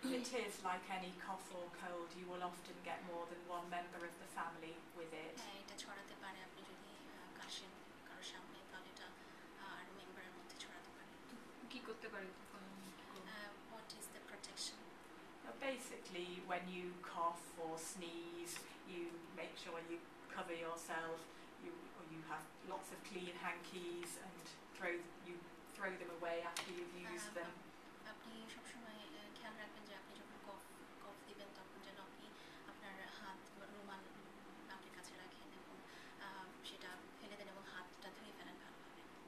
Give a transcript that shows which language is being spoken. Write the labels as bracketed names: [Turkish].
[English] It is like any cough or cold. You will often get more than one member of the family with it. [Bangla] এটা ছড়াতে পারে, আপনি যদি কাশেন কারোর সামনে, তাহলে এটা আর মেম্বারের মধ্যে ছড়াতে পারে। কি করতে পারি তখন? [English] What is the protection? Basically, when you cough or sneeze, you make sure you cover yourself. You have lots of clean hankies and throw them away after you've used them. [Bangla] আপনি সবসময় খেয়াল রাখবেন যে আপনি যখন কফ দিবেন, তখন যেন আপনি আপনার হাত রুমাল নাকের কাছে রাখেন, এবং সেটা ফেলে দেন এবং হাতটা ধুয়ে ফেলেন ভালোভাবে।